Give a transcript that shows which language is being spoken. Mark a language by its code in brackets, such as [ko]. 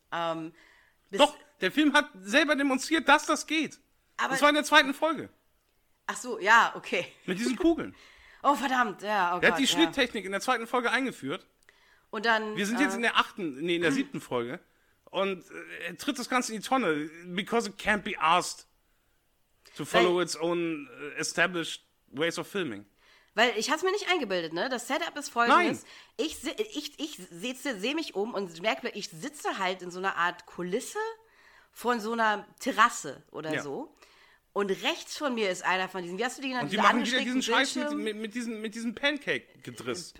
[de] Doch, der Film hat selber demonstriert, dass das geht. Aber das war in der zweiten Folge. Ach so, ja, okay. Mit diesen Kugeln. Oh, verdammt, ja. Oh Gott, hat die Schnitttechnik in der zweiten Folge eingeführt. Und dann... Wir sind jetzt in der siebten Folge. Und er tritt das Ganze in die Tonne. [en] Because it can't be asked to follow its own established ways of filming. [de] Weil ich hab's mir nicht eingebildet, ne? Das Setup ist folgendes. Nein. Ich sehe mich um und merke, ich sitze halt in so einer Art Kulisse von so einer Terrasse oder so. Und rechts von mir ist einer von diesen, wie hast du die genannt? Und die machen wieder diesen Scheiß mit diesem Pancake-Gedriss.